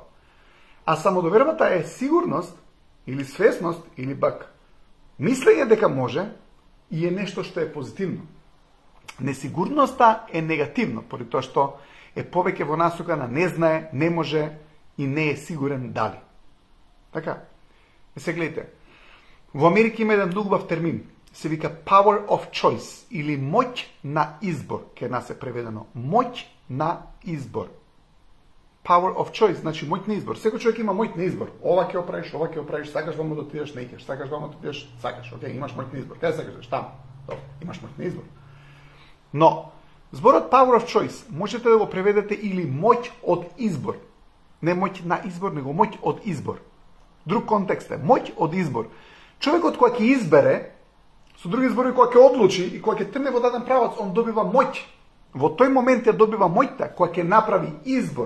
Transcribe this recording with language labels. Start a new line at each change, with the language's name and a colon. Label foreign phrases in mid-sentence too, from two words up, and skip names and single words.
Macedonian: А самодовербата е сигурност или свесност или пак мислење дека може и е нешто што е позитивно. Несигурноста е негативно, поради тоа што е повеќе во насока на не знае, не може и не е сигурен дали. Така, се гледате. Во Америка има еден многу убав термин, се вика
English: power of choice
Macedonian: или моќ на избор, ке нас е преведено. Моќ на избор.
English: Power of choice,
Macedonian: значи моќ на избор. Секој човек има моќ на избор. Ова ќе го правиш, сакаш вамо да отидеш, не икаш, сакаш вамо да отидеш, сакаш, окей, имаш моќ на избор. Каде сакаш, таму. Добро, имаш моќ на избор. Но зборот
English: power of choice
Macedonian: можете да го преведете или моќ од избор. Не моќ на избор, него моќ од избор. Друг контекст е, моќ од избор. Човекот кој ќе избере, со други зборови, кој ќе одлучи и кој ќе тргне во даден правец, он добива моќ. Во тој момент ја добива моќта, кој ќе направи избор.